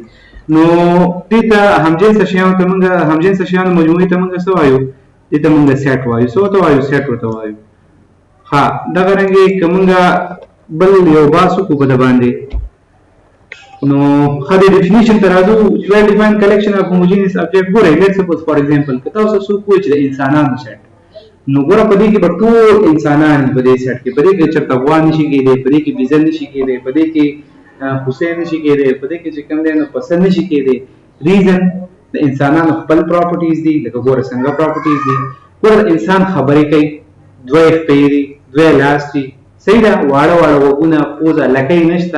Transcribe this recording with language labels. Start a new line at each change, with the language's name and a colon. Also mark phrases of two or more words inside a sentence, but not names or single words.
Pashto: نو دې ته همجنسه شیانو ته موږ همجنسه شیانو مجموعې ته موږ څه وایو؟ دې ته موږ سیټ وایو. څه ورته وایو؟ سیټ ورته وایو. ها دغه رنګې که موږ بل یو باسو کو په د باندې نو خدای ډیفینیشن ته راځو.
English: well defined collection of homogeneous object.
Pashto: ګورئ
English: let's suppose for example
Pashto: که تاسو څوک وایي چې د انسانانو سیټ، نو ګوره په دې کې به ټول انسانان په دې سیټ کې. په دې کې چېرته غوا نشي کېدی، په دې کې بیزه نشي کېدی، په دې کې هوسۍ نشي کېدی، په دې کې چې کوم دی نو پسه نشي کېدی. ریزن د انسانانو خپل پراپرټیز دي. لکه ګوره څنګه پراپرټیز دي؟ ګوره انسان خبرې کوي، دوه خپې دي، دوه لاس دي، صحیح ده، واړه واړه غوږونه، پوزه، لکۍ نشته.